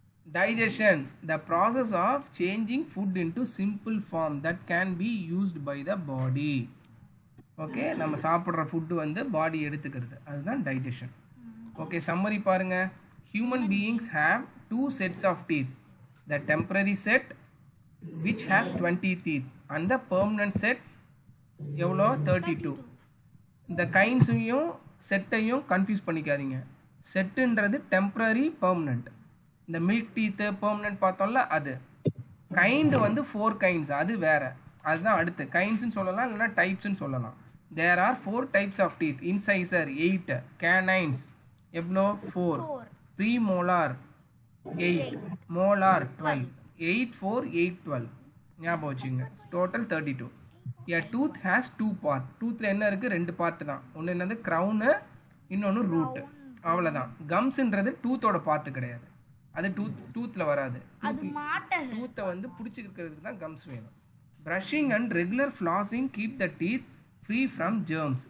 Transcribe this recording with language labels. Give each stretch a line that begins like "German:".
English: Digestion, the process of changing food into simple form that can be used by the body.
Tamil: Okay, நம்ம சாப்பிட்ற food வந்து பாடி எடுத்துக்கிறது, அதுதான் digestion. Okay summary பாருங்க.
English: Human beings have 2 sets of teeth. The temporary set which has 20 teeth and the permanent set எவ்வளோ 32.
Tamil: இந்த கைண்ட்ஸையும் செட்டையும் confuse பண்ணிக்காதீங்க. செட்டுன்றது temporary permanent. இந்த மில்க் டீத்து பெர்மனண்ட் பார்த்தோம்ல அது. கைண்டு வந்து 4 கைண்ட்ஸ், அது வேற, அதுதான் அடுத்து. கைண்ட்ஸ்னு சொல்லலாம், இல்லைனா டைப்ஸ்ன்னு சொல்லலாம்.
English: There are 4 types of teeth. Incisor 8, canines எவ்வளோ 4, premolar 8, molar 12, 8 4 8 12
Tamil: ஞாபகம் வச்சுங்க. Total 32.
English: A tooth has 2 part.
Tamil: டூத்தில் என்ன இருக்குது, 2 பார்ட்டு தான். ஒன்று என்னது க்ரௌனு, இன்னொன்று ரூட்டு, அவ்வளோதான். கம்ஸுன்றது டூத்தோட பார்ட்டு கிடையாது, அது டூத்தில் வராது. டூத்தை வந்து பிடிச்சிக்கிறதுக்கு தான் கம்ஸ் வேணும்.
English: Brushing and regular flossing keep the teeth free from germs.